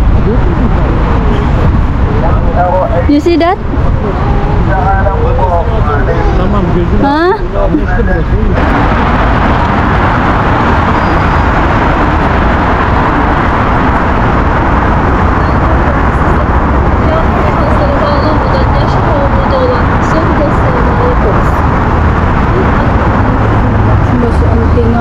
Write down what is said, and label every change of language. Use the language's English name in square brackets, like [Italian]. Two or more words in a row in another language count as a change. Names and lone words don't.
[English] You see that? [Turkish] Tamam, gözüm. Ha? İşte burası. [Filipino] Basta ang tinga.